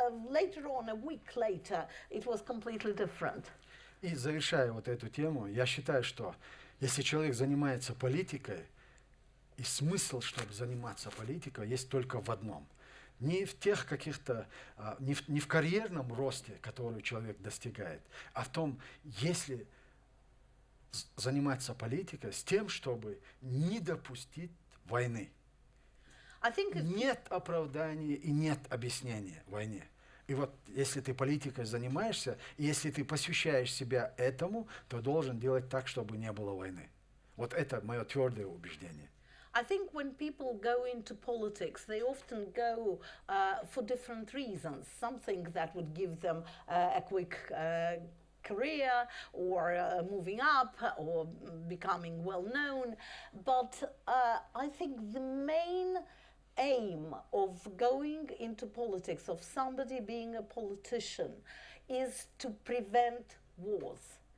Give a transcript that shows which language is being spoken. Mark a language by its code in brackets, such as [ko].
[en] Later on, a week later, it was completely different. [ru] И завершая вот эту тему, я считаю, что если человек занимается политикой, и смысл, чтобы заниматься политикой, есть только в одном. Не в тех каких-то, не в карьерном росте, который человек достигает, а в том, если заниматься политикой с тем, чтобы не допустить войны. Нет оправдания и нет объяснения войне. И вот если ты политикой занимаешься, и если ты посвящаешь себя этому, то должен делать так, чтобы не было войны. Вот это мое твердое убеждение. [en] I think when people go into politics, they often go for different reasons. Something that would give them a quick career, or moving up, or becoming well known. But I think the main aim of going into politics, of somebody being a politician, is to prevent wars.